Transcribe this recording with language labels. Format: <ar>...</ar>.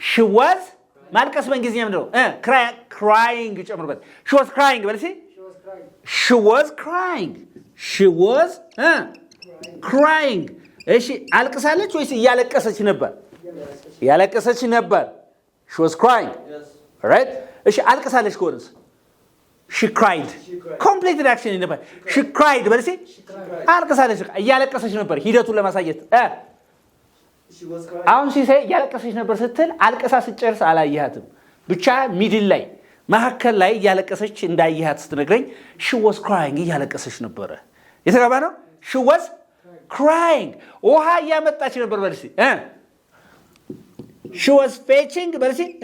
<en>she was</en> <am>ማልቀስ በእንግሊዝኛ ምንድን ነው crying ጨምሩበት</am> <en>she was crying</en> <am>በልሲ</am> <en>She was crying. she was crying</en> <am>እሺ አልቅሳለች ወይስ እያለቀሰች ነበር እያለቀሰች ነበር she was crying</am> <en>Yes. all right</en> <am>እሺ አልቅሳለች ከሆነስ</am> <en>she cried completed action ነበር she cried በልሲ cried.</en> <am>አልቅሳለች እያለቀሰች ነበር ሂደቱን ለማሳየት</am> <en>She was crying.</en> <am>አሁን ሲሰይ እያለቀሰች ነበር ስትል አልቅሳ ስጨርስ አላየሃትም ብቻ ሚድል ላይ መሐከል ላይ እያለቀሰች እንዳየሃት ስትነግረኝ</am> <en>she was crying</en> <am>እያለቀሰች ነበር የተገባ ነው she was crying ውሃ እያመጣች ነበር በልሲ</am> <en>she was fetching</en> <am>በልሲ</am>